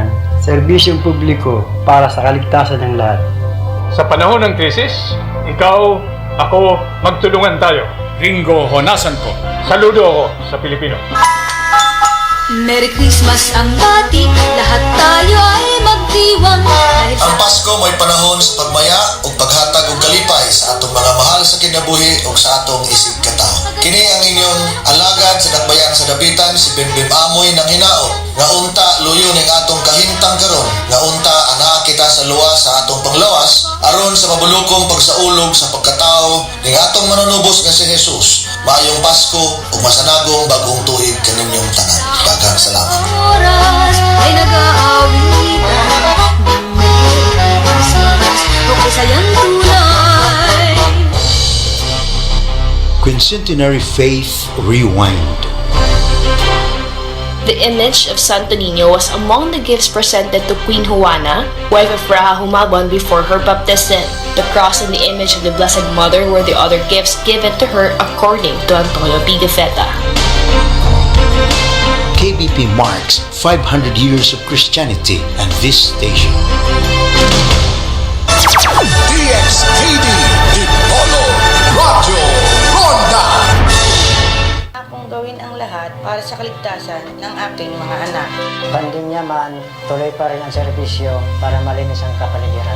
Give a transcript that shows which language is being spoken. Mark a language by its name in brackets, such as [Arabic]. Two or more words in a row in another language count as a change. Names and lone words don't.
[Filipino] Serbisyong publiko para sa kaligtasan ng lahat. Sa panahon ng krisis, ikaw, ako, magtulungan tayo. Ringo Honasan po. Saludo ako sa Pilipino. [English] Merry Christmas [Filipino] ang bati, lahat tayo ay magdiwang. [Cebuano] Ang Pasko may panahon sa pagmaya o paghatag og kalipay sa atong mga mahal sa kinabuhi o sa atong isig katao. Kini ang inyong alagad sa Dakbayan sa Dapitan, si Bimbim Amoy ng Hinaot, nga unta luyo ning atong kahimtang karon, nga unta anaa kita sa luwas sa atong panglawas aron sa mabulukong pagsaulog sa pagkatao ning atong manunubos nga si Jesus. Maayong Pasko ug masanagong bagong tuig kaninyong tanan. Daghang salamat. [Filipino] Oras ay nag-aawitan, [English] Merry Christmas, [Filipino] masayang tunay. [English] Quincentenary Faith Rewind. The image of Santo Niño was among the gifts presented to Queen Juana, wife of Raha Humabon before her baptism. The cross and the image of the Blessed Mother were the other gifts given to her according to Antonio Pigafetta. KBP marks 500 years of Christianity and this station. DXKD Dipolo Radyo Ronda. [Filipino] Akong gawin ang lahat para sa kaligtasan ng aking mga anak. Pandemya man, tuloy pa rin ang serbisyo para malinis ang kapaligiran.